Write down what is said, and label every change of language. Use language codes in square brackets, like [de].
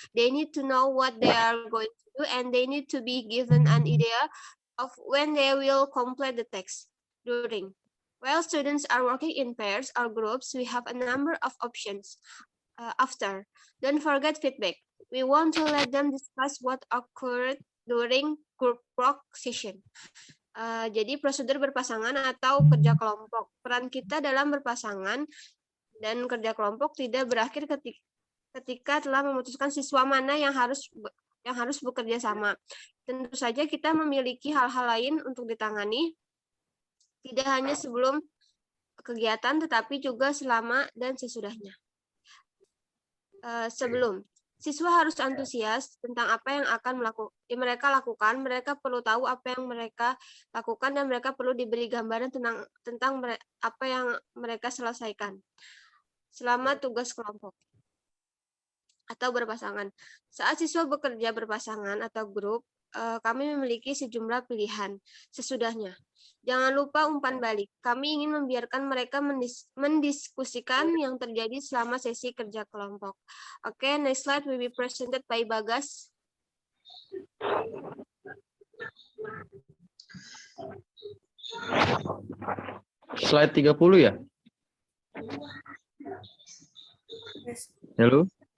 [en] They need to know what they are going to do, and they need to be given an idea of when they will complete the text. During, while students are working in pairs or groups, we have a number of options. After, don't forget feedback. We want to let them discuss what occurred during group work session. [id] Jadi prosedur berpasangan atau kerja kelompok. Peran kita dalam berpasangan dan kerja kelompok tidak berakhir ketika telah memutuskan siswa mana yang harus bekerja sama. Tentu saja kita memiliki hal-hal lain untuk ditangani, tidak hanya sebelum kegiatan, tetapi juga selama dan sesudahnya. Sebelum, siswa harus antusias tentang apa yang akan mereka lakukan. Mereka perlu tahu apa yang mereka lakukan dan mereka perlu diberi gambaran tentang apa yang mereka selesaikan selama tugas kelompok atau berpasangan. Saat siswa bekerja berpasangan atau grup, kami memiliki sejumlah pilihan. Sesudahnya, jangan lupa umpan balik. Kami ingin membiarkan mereka mendiskusikan yang terjadi selama sesi kerja kelompok. [en] Oke, next slide will be presented by Bagas. [id] slide 30 ya? [en] Yes. [id] Halo?